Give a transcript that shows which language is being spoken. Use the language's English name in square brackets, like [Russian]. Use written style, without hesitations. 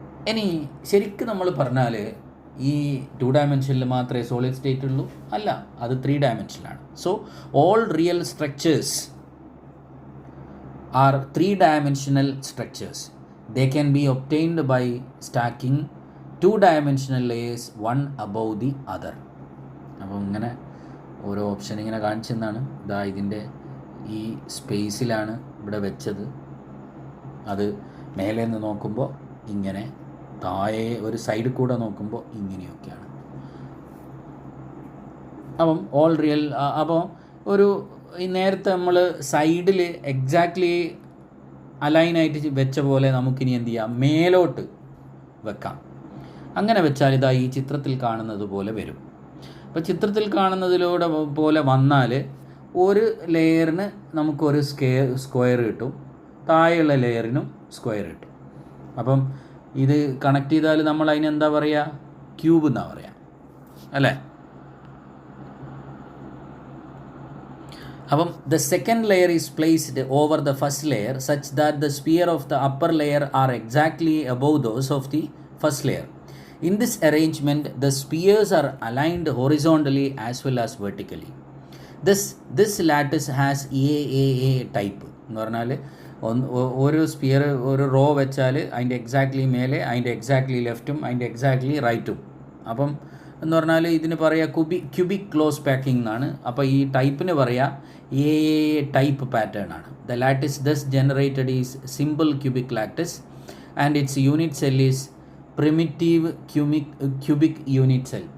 [Malayalam] ഇനി ശരിക്കും നമ്മൾ പറഞ്ഞാൽ ഈ 2 dimensionൽ മാത്രമേ സോളിഡ് സ്റ്റേറ്റ് ഉള്ളൂ? അല്ല, അത് 3 dimensionലാണ്. [English] So all real structures are 3-dimensional structures. They can be obtained by stacking 2-dimensional layers one above the other. [Malayalam] അപ്പോൾ ഇങ്ങനെ ഓരോ ഓപ്ഷൻ ഇങ്ങനെ കാണിച്ചെന്നാണ്. ഇതിൻ്റെ ഈ സ്പേസിലാണ് ഇവിടെ വെച്ചത്. അത് മേലെ നിന്ന് നോക്കുമ്പോൾ ഇങ്ങനെ, താഴെ ഒരു സൈഡിൽ കൂടെ നോക്കുമ്പോൾ ഇങ്ങനെയൊക്കെയാണ്. അപ്പം ഓൾ റിയൽ. അപ്പോൾ ഒരു നേരത്തെ നമ്മൾ സൈഡിൽ എക്സാക്ട്ലി അലൈനായിട്ട് വെച്ച പോലെ നമുക്കിനി എന്ത് ചെയ്യാം, മേലോട്ട് വെക്കാം. അങ്ങനെ വെച്ചാൽ ഈ ചിത്രത്തിൽ കാണുന്നത് പോലെ വരും. അപ്പോൾ ചിത്രത്തിൽ കാണുന്നതിലൂടെ പോലെ വന്നാൽ ഒരു ലെയറിന് നമുക്കൊരു സ്ക്വയർ കിട്ടും, താഴെയുള്ള ലെയറിനും സ്ക്വയർ കിട്ടും. അപ്പം ഇത് കണക്ട് ചെയ്താൽ നമ്മൾ അതിനെന്താ പറയുക, ക്യൂബ് എന്നാണ് പറയുക, അല്ലേ? [English] അപ്പം the second layer is placed over the first layer such that the sphere of the upper layer are exactly above those of the first layer. In this arrangement, the spheres are aligned horizontally as well as vertically. This lattice has AAA type. [Malayalam] എന്ന് പറഞ്ഞാൽ ഒരു sphere ഒരു raw വെച്ചാൽ അതിൻ്റെ exactly മേലെ, അതിൻ്റെ exactly ലെഫ്റ്റും അതിൻ്റെ exactly റൈറ്റും. അപ്പം എന്ന് പറഞ്ഞാൽ ഇതിന് പറയുക ക്യൂബിക് ക്ലോസ് പാക്കിംഗ് എന്നാണ്. അപ്പോൾ ഈ ടൈപ്പിന് പറയുക എ ടൈപ്പ് പാറ്റേൺ ആണ്. [English] The lattice thus generated is simple cubic lattice and its unit cell is primitive cubic unit cell.